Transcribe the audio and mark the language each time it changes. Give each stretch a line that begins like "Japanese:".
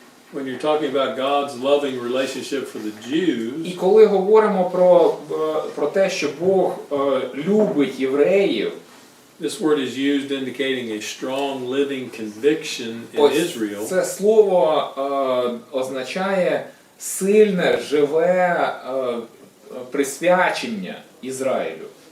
English: When you're talking about God's loving relationship for the
Ukrainian: І
English: Jews,
Ukrainian: коли говоримо про те, що Бог любить євреїв,
English: this word is used indicating a strong living conviction in
Ukrainian: ось
English: Israel
Ukrainian: це слово означає сильне, живе присвячення Ізраїлю.